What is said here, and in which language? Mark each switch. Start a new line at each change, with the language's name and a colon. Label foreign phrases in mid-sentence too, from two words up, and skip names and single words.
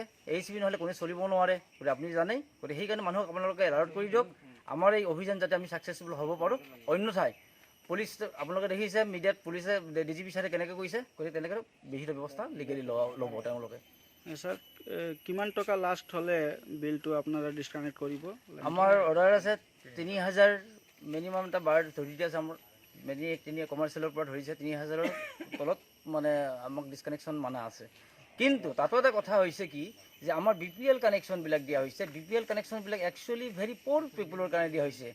Assamese: AECB নহ'লে কোনো চলিব নোৱাৰে গতিকে আপুনি জানেই। গতিকে সেইকাৰণে মানুহক আপোনালোকে এলাৰ্ট কৰি দিয়ক আমাৰ এই অভিযান যাতে আমি ছাকচেছফুল হ'ব পাৰোঁ। অন্যথাই পুলিচ আপোনালোকে দেখিছে মিডিয়াত পুলিচে DGP ছাৰে কেনেকৈ কৈছে, গতিকে তেনেকৈ বিহিত ব্যৱস্থা লিগেলি ল'ব তেওঁলোকে। স্যার কিমান টকা লাস্ট হলে বিলটো আপনারা ডিসকানেক্ট কৰিব? আমাৰ অৰ্ডাৰ আছে 3000 মিনিমাম এটা বাৰ ধৰি দিয়া আছে। আমাৰ তিনি কমাৰ্চিয়েলৰ পৰা ধৰিছে 3000ৰ তলত মানে আমাক ডিছকানেকশ্যন মানা আছে। কিন্তু তাতো এটা কথা হৈছে কি যে আমাৰ BPL কানেকশ্যনবিলাক দিয়া হৈছে। BPL কানেকশ্যনবিলাক
English: actually very poor peopleৰ
Assamese: কাৰণে দিয়া হৈছে।